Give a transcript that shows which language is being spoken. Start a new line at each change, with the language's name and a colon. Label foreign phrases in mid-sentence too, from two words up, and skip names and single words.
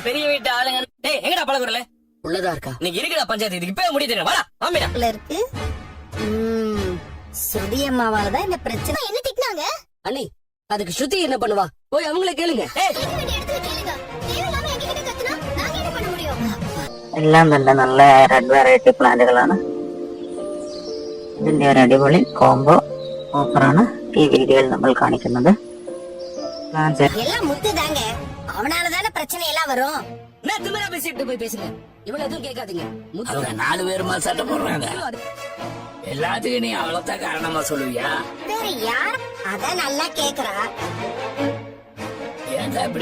Tamil: பெரிய வீட்டு ஆளுங்க. டேய், எங்கடா பழகுறல? உள்ளதா இருக்கா? நீங்க இருக்கடா பஞ்சாயத்து. இதுக்கு இப்பவே முடிவு தெரியும். வாடா ஆமிடா. உள்ள இருக்கு. சுருதி அம்மாவாலதான் இந்த பிரச்சனை. என்ன திட்டினாங்க? அண்ணி, அதுக்கு ஸ்ருதி என்ன பண்ணுவா? போய் அவங்கள கேளுங்க. ஏய், கேட்க வேண்டிய இடத்துல கேளுங்க. தேவையில்லாம எங்ககிட்ட கத்துனா நாங்க என்ன பண்ண முடியும்?
Malayalam: എല്ലാം തന്നെ നല്ല
English: red variety
Malayalam: പ്ലാന്റുകളാണ്. ഇതിന്റെ ഒരു അടിപൊളി
English: combo offerആണ്
Malayalam: ഈ വീഡിയോയിൽ നമ്മൾ കാണിക്കുന്നത്. പ്ലാന്റ്സ്
Tamil: எல்லாம் முத்து தாங்க. அவனாலதானே பிரச்சனை எல்லாம் வரும். நான் திமிரா பேசிட்டு போய் பேசுங்க. இவள எதுவும் கேட்காதீங்க. அவங்க 4 பேருமா சட்டை போடுறாங்க. எல்லாத்துக்கும் நீ அவ்வளவுதான் காரணமா சொல்லுவியா? வேற யார் அதான் நல்லா கேக்குறா? ஏன்டா இப்படி